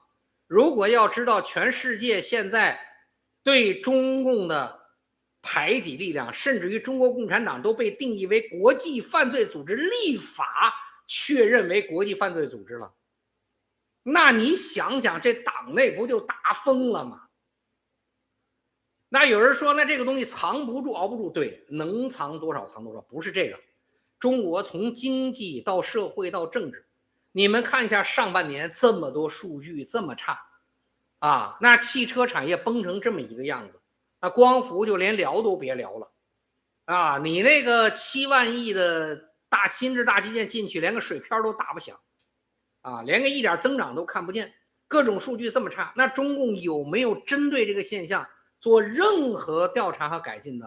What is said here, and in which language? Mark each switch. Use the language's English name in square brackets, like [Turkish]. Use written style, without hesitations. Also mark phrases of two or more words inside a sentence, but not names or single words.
[Chinese] 如果要知道全世界現在對中共的排擠力量，甚至於中國共產黨都被定義為國際犯罪組織，立法確認為國際犯罪組織了，那你想想這黨內不就打瘋了嗎？那有人說那這個東西藏不住熬不住，對，能藏多少藏多少，不是這個。中國從經濟到社會到政治，你们看一下上半年这么多数据这么差啊，那汽车产业崩成这么一个样子，那光伏就连聊都别聊了啊！你那个7万亿的新质大基建进去，连个水漂都打不响啊，连个一点增长都看不见，各种数据这么差，那中共有没有针对这个现象做任何调查和改进呢？